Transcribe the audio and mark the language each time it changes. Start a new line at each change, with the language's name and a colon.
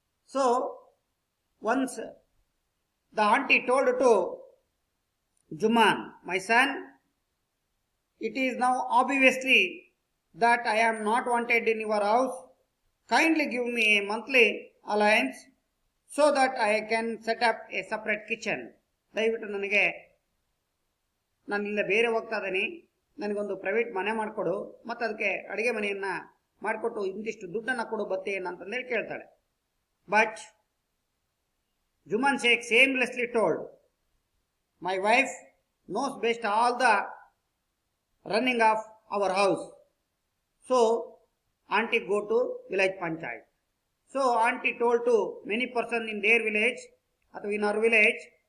English: So once the auntie told to Juman, my son, it is now obviously that I am not wanted in your house. Kindly give me a monthly allowance so that I can set up a separate kitchen.
Kannada: ದಯವಿಟ್ಟು ನನಗೆ, ನಾನು ಇಲ್ಲ ಬೇರೆ ಹೋಗ್ತಾ ಇದ್ದೀನಿ, ನನಗೊಂದು private ಮನೆ ಮಾಡಿಕೊಡು ಮತ್ತು ಅದಕ್ಕೆ ಅಡುಗೆ ಮನೆಯನ್ನು ಮಾಡಿಕೊಟ್ಟು ಇಂತಿಷ್ಟು ದುಡ್ಡನ್ನು ಕೊಡು ಬತ್ತೆ ಅಂತಂದೇಳಿ ಕೇಳ್ತಾಳೆ.
English: But Juman Sheikh shamelessly told, my wife knows best all the running of our house. So auntie go to village panchayat. So auntie told to many persons in their village, or in our village.